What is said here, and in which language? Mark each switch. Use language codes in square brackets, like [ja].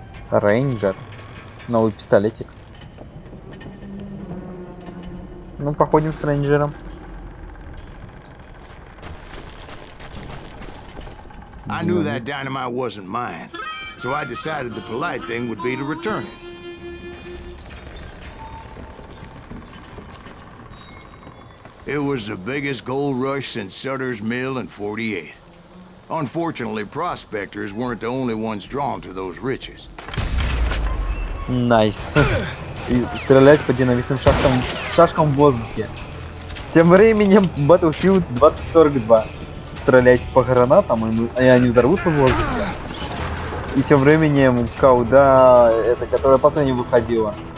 [ru] Рейнджер. Новый пистолетик. Ну, походим с рейнджером. [en] I knew that dynamite wasn't mine, so I decided the polite thing would be to return it. It was the biggest gold rush since Sutter's Mill in '48. Unfortunately, prospectors weren't the only ones drawn to those riches. [ru] Найс. И стрелять по динамитным шашкам в воздухе. Тем временем Battlefield 2042. Стреляйте по гранатам, и они взорвутся в воздухе. И тем временем Кауда, это которая последняя выходила.